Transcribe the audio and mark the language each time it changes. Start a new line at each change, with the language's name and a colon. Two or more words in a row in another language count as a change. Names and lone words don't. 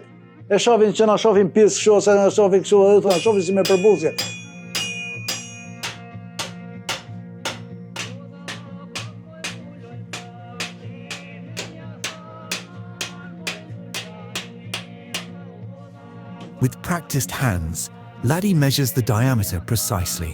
Albanian: E shohin që na shohin pjesë kështu, ose na shohin kështu, edhe na shohin si me përbuzje.
English: With practiced hands, Ladi measures the diameter precisely.